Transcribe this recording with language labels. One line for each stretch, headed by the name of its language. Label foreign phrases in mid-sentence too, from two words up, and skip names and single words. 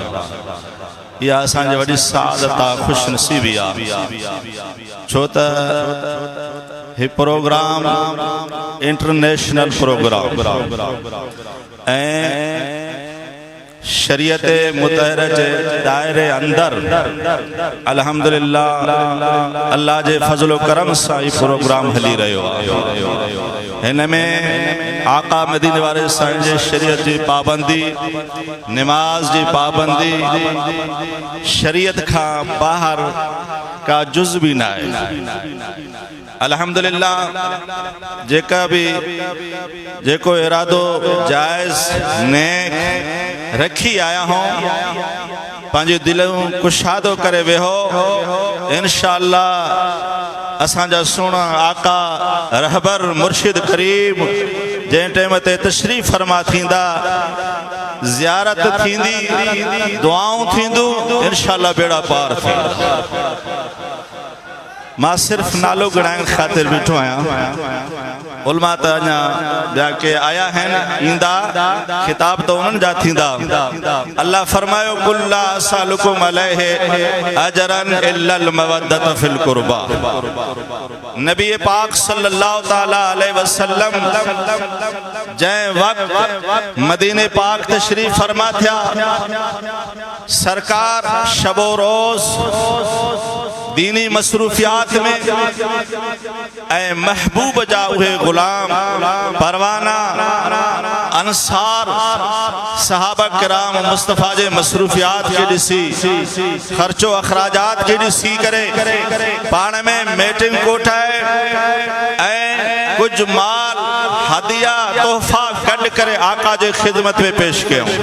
Sindhi: यह असांजी वॾी सादत आहे, खुश नसीबी आहे, छो त हीउ प्रोग्राम इंटरनेशनल प्रोग्राम ऐं शरीयत मुतहर जे दायरे अंदर अल्हम्दुलिल्लाह अल्लाह जे फज़ल करम सां ही प्रोग्राम हली रहियो आहे। हिन में आका मदीने वाले साईं जे शरीयत जी पाबंदी, नमाज जी पाबंदी, शरीयत खां ॿाहिरि का जुज़ भी ना है। अल्हम्दुलिल्लाह जेका भी जेको इरादो जायज़ नेक रखी आया हो पंहिंजे दिलों कुशादो करे वेहो, इंशाअल्लाह असांजा सुहिणा आका रहबर मुर्शिद करीम जंहिं टाइम ते तशरीफ़ फरमा थींदा, ज़ियारत थींदी, दुआऊं थींदियूं, इंशाअल्लाह बेड़ा पार थींदा। मां सिर्फ नालो गणाइण ख़ातिर बीठो आहियां। उलमा त अञा ॿिया के आया आहिनि, ईंदा, खिताब त उन्हनि जा थींदा। अल्लाह फरमायो
Arabic: قل لا أسألكم عليه أجرا إلا المودة في القربى.
Sindhi: नबी पाक
Arabic: صلى الله تعالى عليه وسلم
Sindhi: जंहिं वक्त मदीने पाक तशरीफ फरमा थिया, सरकार शबो रोज़ दीनी मसरूफियात में ऐं महबूब जा उहे गुलाम परवाना अंसार सहाबा किराम मुस्तफ़ा जे मसरूफियात के ॾिसी, खर्चो अखराजात के ॾिसी करे पाण में मीटिंग कोठाए ऐं कुछ माल हदिया तोहफ़ा कढ करे आका जे खिदमत में पेश कयूं।